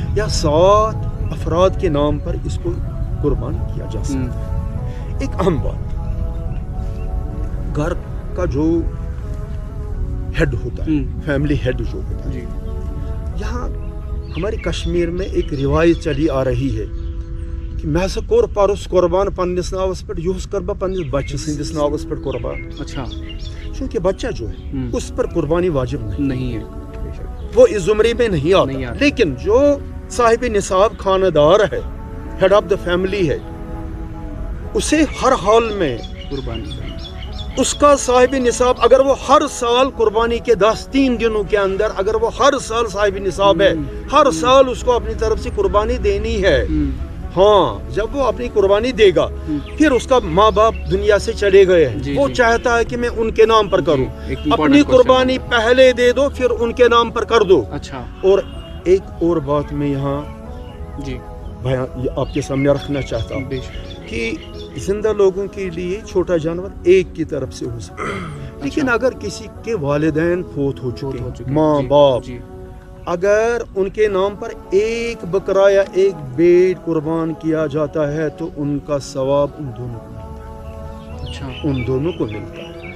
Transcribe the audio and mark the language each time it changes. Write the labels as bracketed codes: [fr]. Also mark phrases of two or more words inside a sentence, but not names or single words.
[ur] یا 7 افراد کے نام پر اس کو قربان کیا جا سکتا ہے. ایک اہم بات، گھر کا جو ہیڈ ہوتا ہے, [en] family head [ur] جو ہوتا ہے، یہاں ہمارے کشمیر میں ایک روایت چلی آ رہی ہے کہ [ks] मैं हसा कोर पारुस कुर्बान पन्निस नावस पे, युस कर बा पन्निस बच्चे सिंदिस नावस पे कुर्बान। [ur] اچھا. کیونکہ بچہ جو ہے اس پر قربانی واجب نہیں ہے, وہ اس زمرے میں نہیں آتا. لیکن جو صاحب نصاب خاندار ہے, [en] head of the family [ur] ہے، اسے ہر حال میں कुर्बानी اس کا صاحب نصاب، اگر وہ ہر سال قربانی کے 3 دنوں کے اندر اگر وہ ہر سال صاحب نصاب ہے، ہر سال اس کو اپنی طرف سے قربانی دینی ہے. ہاں، جب وہ اپنی قربانی دے گا، پھر اس کا ماں باپ دنیا سے چلے گئے ہیں، وہ چاہتا ہے کہ میں ان کے نام پر کروں، اپنی قربانی پہلے دے دو پھر ان کے نام پر کر دو. اچھا. और ایک اور بات میں یہاں جی آپ کے سامنے رکھنا چاہتا ہوں کہ زندہ لوگوں کے لیے چھوٹا جانور ایک کی طرف سے ہو سکتا ہے، لیکن اگر کسی کے والدین فوت ہو چکے ہیں، ماں باپ، اگر ان کے نام پر ایک بکرا یا ایک بیٹ قربان کیا جاتا ہے تو ان کا ثواب ان دونوں کو ملتا ہے، ان دونوں کو ملتا ہے۔